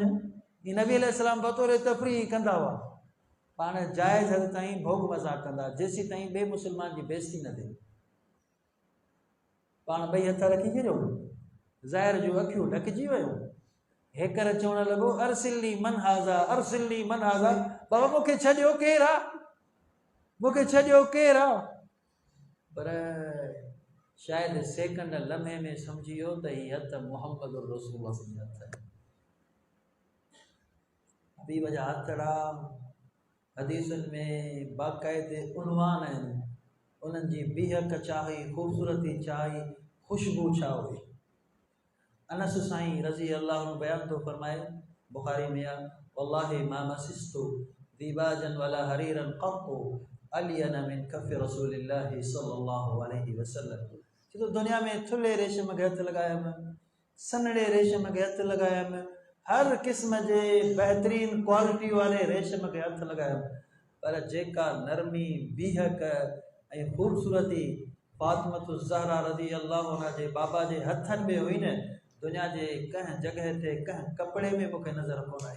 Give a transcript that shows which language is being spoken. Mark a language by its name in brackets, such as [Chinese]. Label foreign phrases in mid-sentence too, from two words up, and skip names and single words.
[Sindhi] ही नबी अलैहिस्सलाम बतौर तफ़रीह कंदा हुआ, पाण जाइज़ हद ताईं भोग मज़ाक कंदा, जेसीं ताईं ॿिए मुस्लमान जी बेइज़ती न थिए। पाण ॿई हथ रखी छॾियो, ज़ाहिर जूं अखियूं ढकिजी वियूं, हेकर चवणु लॻो [Arabic] أرسلني من هذا, أرسلني من هذا, [Sindhi] बाबा मूंखे छॾियो केरु आहे, मूंखे छॾियो केरु आहे। पर शायदि सेकंड लम्हे में सम्झी वियो त हीअ हथ मुहम्मद रसूलुल्लाह जा हथ आहिनि। हबीब जा हथड़ा हदीसुनि में बाक़ाइदे उनवान आहिनि, उन्हनि जी बीहक छा हुई, ख़ूबसूरती छा हुई, ख़ुशबू छा हुई। अनस साईं [Arabic] رضي الله [Sindhi] बयान थो फरमाए, बुखारी में आहे, [Arabic] والله ما مسست ديباجا ولا حريرا قط ألين من كف رسول الله صلى الله عليه وسلم. [Sindhi] तो दुनिया में थुल्हे रेशम खे हथ लॻायमि, सनड़े रेशम खे हथ लॻायमि, हर क़िस्म जे बहितरीन क्वालिटी वारे रेशम खे हथ लॻायमि, पर जेका नरमी, बीहक ऐं ख़ूबसूरती फातिमतु ज़हरा [Arabic] رضي الله عنها [Sindhi] जे बाबा जे हथनि में हुई न, दुनिया जे कंहिं जॻह ते कंहिं कपिड़े में मूंखे नज़र कोन आई।